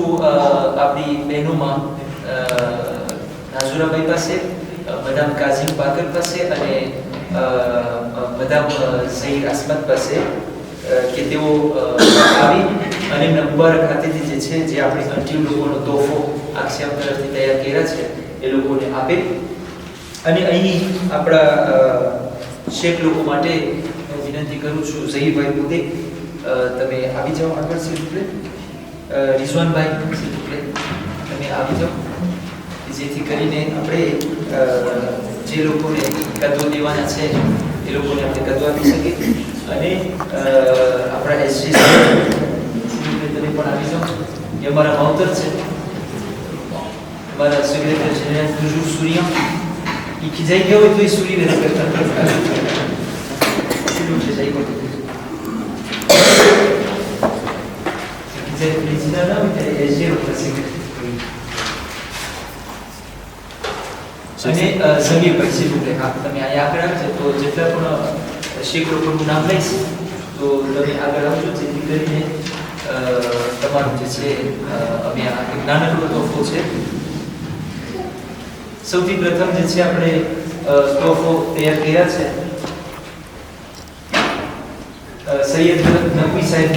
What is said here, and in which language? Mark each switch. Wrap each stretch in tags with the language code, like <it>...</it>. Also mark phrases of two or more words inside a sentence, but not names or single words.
<gu>આપણી બહેનોમાં નાઝુરાભાઈ પાસે મદામ કાઝિમ બાકર પાસે અને મદામ ઝહીર આસમત પાસે કે તેઓ આવી અને એમના મુબારક હાથેથી જે છે જે આપણી આંટીઓ લોકોનો તોહફો આક્ષિયામ તરફથી તૈયાર કર્યા છે એ લોકોને આપે અને અહીં આપણા શેખ લોકો માટે હું વિનંતી કરું છું, ઝહીરભાઈ બોદે તમે આવી જાઓ આગળ</gu> <fr>s'il vous plaît.</fr> <gu>રિઝવાનભાઈ</gu> <fr>s'il vous plaît</fr> <gu>તમે આવી જાઓ, જેથી કરીને આપણે જે લોકોને કદો દેવાના છે એ લોકોને આપણે કદો આપી શકીએ. અને આપણા એસજી તમે પણ આવી જાઓ, એ અમારા માવતર છે, અમારા સેક્રેટરી જનરલ</gu> <fr>toujours souriant,</fr> <gu>એ ખીજાઈ ગયો હોય તો એ સોરી નથી કરતા.</gu> <fr>s'il vous plaît</fr> <gu>જઈ બોલો.</gu> <fr>président là, mais SG représente.</fr> <gu>અને ઝમીરભાઈ</gu> <fr>s'il vous plaît,</fr> <gu>હા તમે અહીંયા આગળ આવજો, તો જેટલા પણ શેખ લોકોનું નામ લઈશ તો તમે આગળ આવજો, જેથી કરીને તમારું જે છે અમે આ એક નાનકડો તોહફો છે. સૌથી પ્રથમ જે છે આપણે તોહફો તૈયાર કર્યા છે સૈયદ નકવી સાહેબનો.</gu>